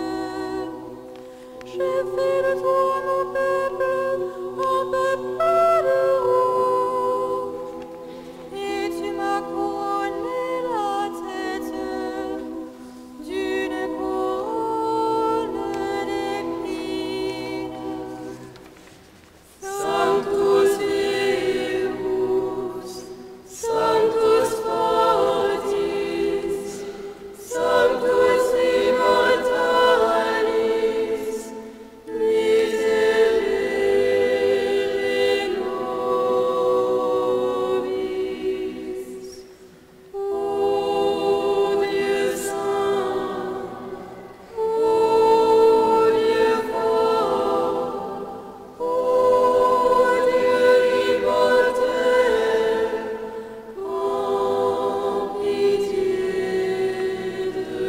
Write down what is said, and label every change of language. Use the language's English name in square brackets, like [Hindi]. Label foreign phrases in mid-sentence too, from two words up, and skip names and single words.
[French] J'ai fait de toi mon peuple, un peuple de rois. Et tu m'as couronné la tête d'une couronne d'épines. [Latin] Sanctus Deus, Sanctus fortis, Sanctus immortalis, miserere nobis. [French] Ô Dieu saint, ô Dieu fort, ô Dieu immortel, prends pitié de